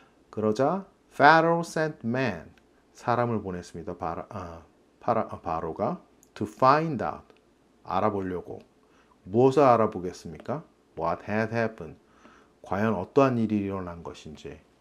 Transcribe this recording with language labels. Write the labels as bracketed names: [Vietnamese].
[Korean] 그러자 [English] Pharaoh sent men, [Korean] 사람을 보냈습니다. 바로가 [English] to find out, [Korean] 알아보려고. 무엇을 알아보겠습니까? [English] What had happened, [Korean] 과연 어떠한 일이 일어난 것인지.